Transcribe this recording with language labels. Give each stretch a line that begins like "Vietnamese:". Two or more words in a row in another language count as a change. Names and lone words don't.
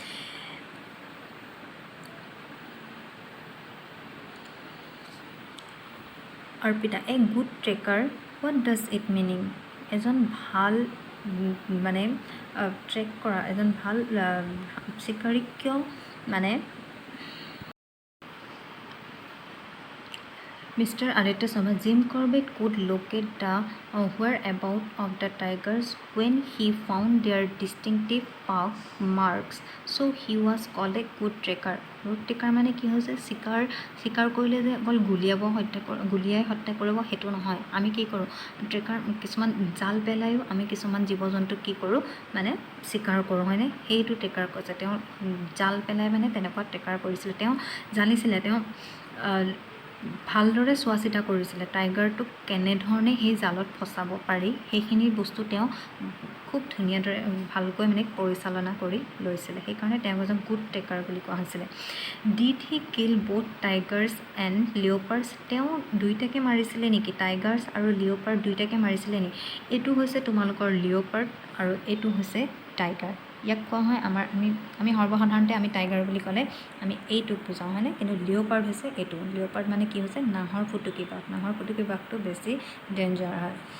Assamese: অৰ্পিতা
English: a good tracker what does it meaning
Assamese: এজন ভাল মানে ট্ৰেক কৰা এজন ভাল চিকাৰী কিয় মানে Mr.
English: Aditya Soma, Jim Corbett could locate the whereabouts of the tigers when he found their distinctive paw marks. So he was called a good tracker. Good tracker
Assamese: মানে কি হৈছে চিকাৰ কৰিলে যে অকল গুলিয়াই হত্যা কৰিব সেইটো নহয় আমি কি কৰোঁ ট্ৰেকাৰ কিছুমান জাল পেলাইও আমি কিছুমান জীৱ জন্তুক কি কৰোঁ মানে চিকাৰ কৰোঁ হয়নে সেইটো ট্ৰেকাৰ কৈছে তেওঁ জাল পেলাই মানে তেনেকুৱা ট্ৰেকাৰ কৰিছিলে তেওঁ জানিছিলে তেওঁ ভালদৰে চোৱা চিতা কৰিছিলে টাইগাৰটোক কেনেধৰণে সেই জালত ফচাব পাৰি সেইখিনি বস্তু তেওঁ খুব ধুনীয়াদৰে ভালকৈ মানে পৰিচালনা কৰি লৈছিলে সেইকাৰণে তেওঁ এজন
English: good tracker
Assamese: বুলি কোৱা হৈছিলে
English: did he kill both tigers and leopards
Assamese: তেওঁ দুইটাকে মাৰিছিলে নেকি টাইগাৰ্ছ আৰু লিঅ'পাৰ্ড দুইটাকে মাৰিছিলে নেকি এইটো হৈছে তোমালোকৰ লিঅ'পাৰ্ড আৰু এইটো হৈছে টাইগাৰ ইয়াক কোৱা হয় আমি সৰ্বসাধাৰণতে আমি টাইগাৰ বুলি ক'লে আমি এইটোক বুজাওঁ হয়নে কিন্তু লিঅ'পাৰ্ড হৈছে এইটো লিঅ'পাৰ্ড মানে কি হৈছে নাহৰ ফুটুকী বাঘটো বেছি ডেঞ্জাৰ হয়